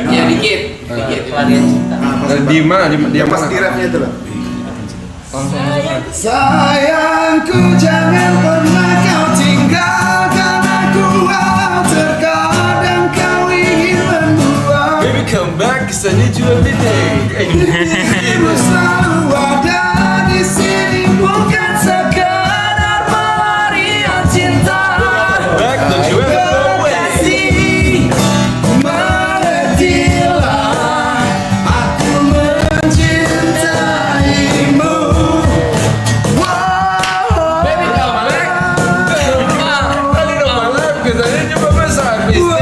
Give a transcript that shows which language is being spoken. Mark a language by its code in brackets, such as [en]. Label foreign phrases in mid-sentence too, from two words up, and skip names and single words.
[id] Ya dikit. Pelarian cinta. Nah, Di mana? Di Pas mana? di rapnya itu loh. Sayangku jangan pernah kau tinggalkan aku, terkadang kau ingin membuat [en] Baby come back, cause I need you every day. [id] dirimu selalu ada di sini, bukan sekadar pelarian cinta. [en] Back, don't you ever go away. [id] Kasih, mengertilah, aku mencintaimu. [en] Wow. Baby come back. Really don't my life, cause I need you by my side. Please stay.